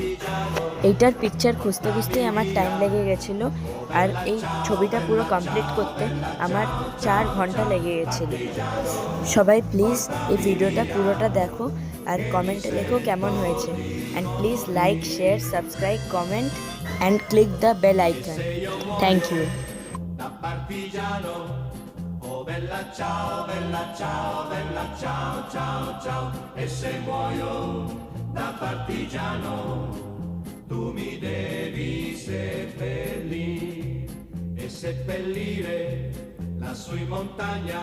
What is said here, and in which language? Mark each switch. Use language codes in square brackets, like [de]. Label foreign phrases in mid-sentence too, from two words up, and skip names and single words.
[bn] এইটার পিকচার খুঁজতে খুঁজতেই আমার টাইম লেগে গেছিলো, আর এই ছবিটা পুরো কমপ্লিট করতে আমার 4 ঘন্টা লেগে গেছিলো। সবাই প্লিজ এই ভিডিওটা পুরোটা দেখো আর কমেন্টে লেখো কেমন হয়েছে। [en] and please like, share, subscribe, comment and click the bell icon. thank you. [it] Da partigiano, oh bella ciao, bella ciao, bella ciao, ciao, ciao. E se muoio da partigiano, tu mi devi seppellire e seppellire lassù in montagna.